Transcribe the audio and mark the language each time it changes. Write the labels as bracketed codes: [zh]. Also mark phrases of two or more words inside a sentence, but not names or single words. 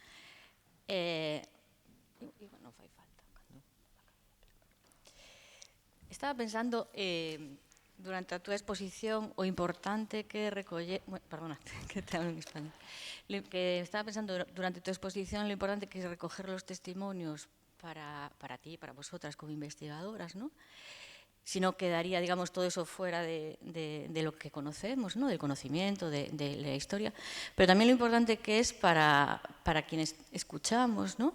[gl] Non fai falta. Estaba pensando, durante a túa exposición, o importante que perdona, [es] que te hablo en español. Que estaba pensando, [gl] durante a túa exposición, [es] lo importante que es recoger los testimonios para ti, para vosotras como investigadoras, ¿no? Si no quedaría, digamos, todo eso fuera de lo que conocemos, ¿no? Del conocimiento, de la historia, pero también lo importante que es para quienes escuchamos, ¿no?